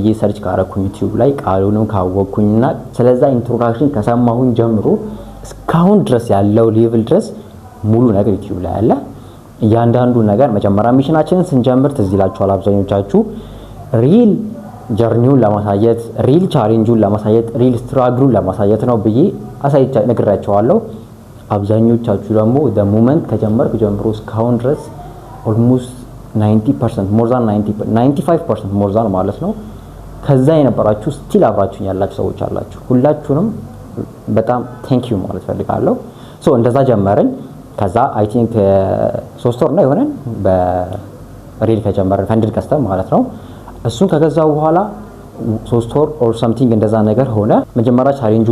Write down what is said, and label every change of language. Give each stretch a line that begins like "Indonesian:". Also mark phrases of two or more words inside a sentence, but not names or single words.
Amharic: ሰርች ካረኩኝ ዩቲዩብ ላይ ቃሉንም ካወቅኩኝና ስለዛ ኢንትሮዳክሽን ከሰማሁኝ ጀምሮ እስካሁን ድረስ ያለው ሌቭል ድረስ ሙሉ ነገር ዩቲዩብ ላይ አለ። እያንዳንዱ ነገር መጀመሪያ ሚሽናችንን ስንጀምር ትዝ ይላችኋል አብዛኞቻችሁ ሪል ጀርኒውን ለማሳየት ሪል ቻሌንጁን ለማሳየት ሪል ስትራግሉን ለማሳየት ነው ብዬ ነግራችኋለሁ። አብዛኞቻችሁ ደግሞ
English: the moment
Amharic: ከጀመርኩ ጀምሮ እስካሁን ድረስ
English: almost 90% more than 95% more than
Amharic: ማለት ነው ከዛ የነበራችሁ ስቲል አብራችሁኝ ያላችሁ ሰዎች አላችሁ። ሁላችሁንም በጣም
English: thank you
Amharic: ማለት ፈልጋለሁ። እንደዛ ጀመርን። ከዛ
English: I think
Amharic: 3 ወር ነው የሆነን በሪል ከጀመርን
English: funded custom
Amharic: ማለት ነው። እሱን ከገዛው በኋላ 3 ወር
English: or something
Amharic: እንደዛ ነገር ሆነ። መጀመሪያ ቻሌንጁ